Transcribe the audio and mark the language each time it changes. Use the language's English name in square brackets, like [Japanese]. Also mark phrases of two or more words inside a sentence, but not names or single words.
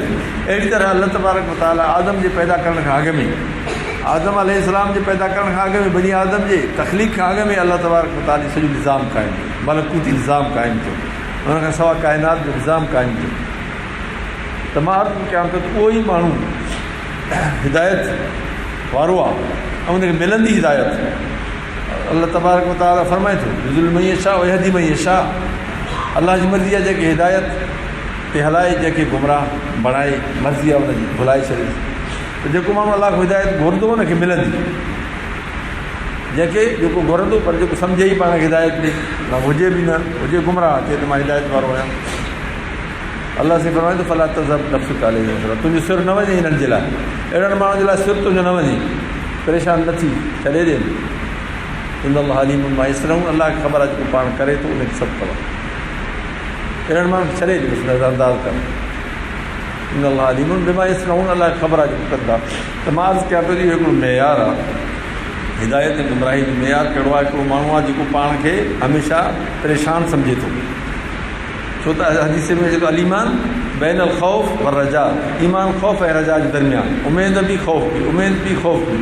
[Sindhi] अहिड़ी तरह अलाह [Arabic] تبارك وتعالى [Sindhi] आदम जे पैदा करण खां अॻु में, आदम अलैहिस्सलाम जे पैदा करण खां अॻु में, बनी आदम जे तख़लीक़ खां अॻु में अलाह [Arabic] تبارك وتعالى [Sindhi] सॼो निज़ाम क़ाइमु थियो, मलकूती निज़ाम क़ाइमु थियो, हुन खां सवाइ काइनात जो निज़ाम क़ाइमु थियो। त मां अर्ज़ु कयां थो त उहो ई माण्हू हिदायत वारो आहे ऐं हुनखे मिलंदी हिदायत, [Arabic] الله تبارك وتعالى [Sindhi] फरमाए थो [Arabic] يضل من يشاء ويهدي من يشاء. [Sindhi] अल्लाह जी मर्ज़ी आहे जेके हिदायत ते हलाए, जेके गुमराह बणाए, मर्ज़ी आहे हुनजी भुलाए छॾे। त जेको माण्हू अलाह खां हिदायत घुरंदो हुनखे मिलंदी, जेके जेको घुरंदो पर जेको सम्झे ई पाण खे हिदायत ॾे, न हुजे बि न हुजे गुमराह, चए त मां हिदायत वारो आहियां। अलाह से फरमाए थो [Arabic] فلا تذهب نفسك عليهم, [Sindhi] तुंहिंजो सिर न वञे हिननि जे लाइ, अहिड़नि माण्हुनि जे लाइ सिर तुंहिंजो न वञे, परेशान न थी, छॾे ॾे। [Arabic] إن الله عليم بما يصنعون, [Sindhi] अलाह खे ख़बर आहे जेको पाण करे थो उनखे सभु ख़बर। अहिड़नि माण्हुनि खे छॾे ॾे, बसि नज़रअंदाज़ कर। [Arabic] إن الله عليم بما يصنعون, [Sindhi] अलाह खे ख़बर आहे जेको कंदा। त मां अर्ज़ु कयां पियो, इहो हिकिड़ो मयारु आहे हिदायत ऐं गुमराही जो मयारु कहिड़ो आहे। हिकिड़ो माण्हू आहे जेको पाण खे हमेशह परेशान सम्झे थो, छो त हदीस में जेको [Arabic] الإيمان بين ال خوف و رجاء, [Sindhi] ईमान ख़ौफ़ ऐं रजा जे दरमियान, उमेद बि ख़ौफ़ बि, उमेद बि ख़ौफ़ बि।